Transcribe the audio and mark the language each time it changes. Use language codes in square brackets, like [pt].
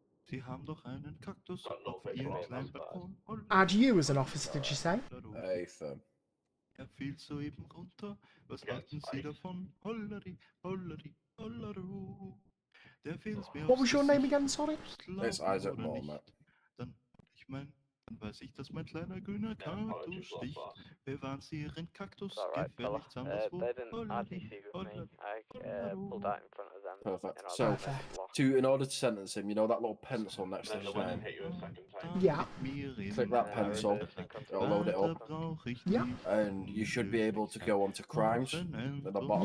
[de] Sie haben doch einen Kaktus auf ihrem kleinen Balkon. [en] Add you as an officer, did you say? Hey, firm. [de] Fiel soeben runter. Was halten Sie davon? Hollari, hollari, hollaro. Der fehlt's mir [en] What was your name again, sorry? It's Isaac Moore, mate. [de] Dann weiß ich, dass mein kleiner grüner Kaktus sticht. Bewahren Sie Ihren Kaktus gefälligst anderswo. [en] They didn't RDC with me. I pulled out in front of them. Perfect. So, in order to sentence him, you know that little pencil next to his name? Yeah. Click that pencil, it'll load it up. Yeah. And you should be able to go onto crimes at the bottom